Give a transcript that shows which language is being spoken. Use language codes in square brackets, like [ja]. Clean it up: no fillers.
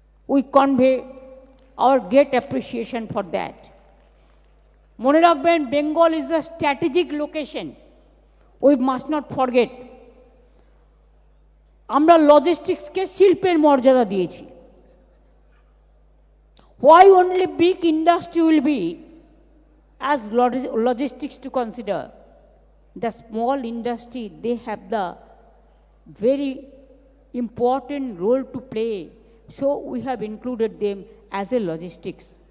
[en] We convey our great appreciation for that. [bn] মনে রাখবেন, [en] Bengal is a strategic location. We must not forget. [bn] আমরা লজিস্টিক্সকে শিল্পের মর্যাদা দিয়েছি। [en] Why only big industry will be as logistics to consider? The small industry, they have the very important role to play. So we have included them as a logistics.